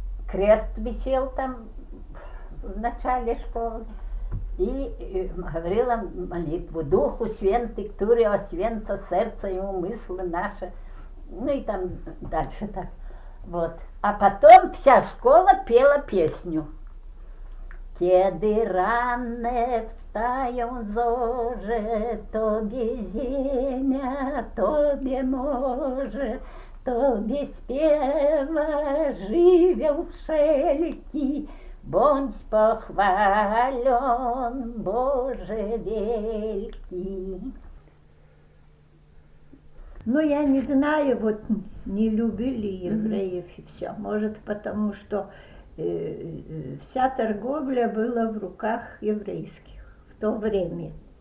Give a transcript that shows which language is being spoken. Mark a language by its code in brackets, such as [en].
[ru] Крест висел там в начале школы и говорила молитву Духу Святый, который освенца сердце и умыслы наши, ну и там дальше так. Вот. А потом вся школа пела песню. [pl] Kiedy ranne wstają zorze, Tobie ziemia, Tobie morze, Tobie śpiewa żywioł wszelki, bądź pochwalon, Boże wielki. [ru] Ну, я не знаю, вот не любили евреев и все. Может, потому что вся торговля была в руках еврейских в то время.